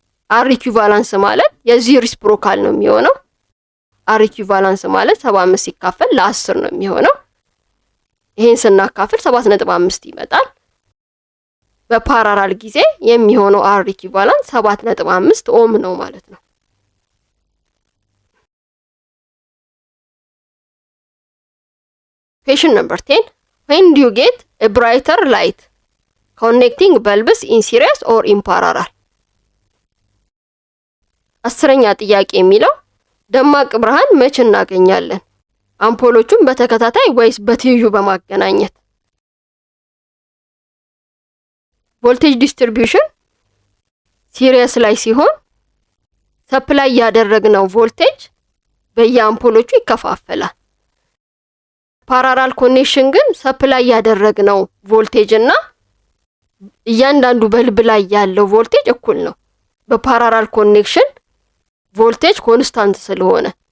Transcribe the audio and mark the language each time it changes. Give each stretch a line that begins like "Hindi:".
Amharic: r ኢኩቫላንስ ማለት የዚህ ሪሲፕሮካል ነው የሚሆነው። r ኢኩቫላንስ ማለት 75 ሲካፈል ለ10 ነው የሚሆነው። ይሄን ስናካፍል 7.5 ይመጣል። በፓራራል ጊዜ የሚሆነው r ኢኩቫላንስ 7.5 ኦhm ነው ማለት ነው።
English: Question number 10. When do you get a brighter light? Connecting bulbs in series or in parallel?
Amharic: አስረኛ ጥያቄ የሚለው ደማቅ ብርሃን መቼ እናገኛለን? አምፖሎቹን በተከታታይ ወይስ በትይዩ በማገናኘት? ቮልቴጅ ዲስትሪቢዩሽን ሲሪየስ ላይ ሲሆን ሰፕላይ ያደረግነው ቮልቴጅ በየአምፖሎቹ ይከፋፈላል። ፓራራል ኮኔክሽን ግን ሰፕላይ ያደረግነው ቮልቴጅ እና እያንዳንዱ በልብ ላይ ያለው ቮልቴጅ እኩል ነው። በፓራራል ኮኔክሽን ቮልቴጅ ኮንስታንት ስለሆነ፣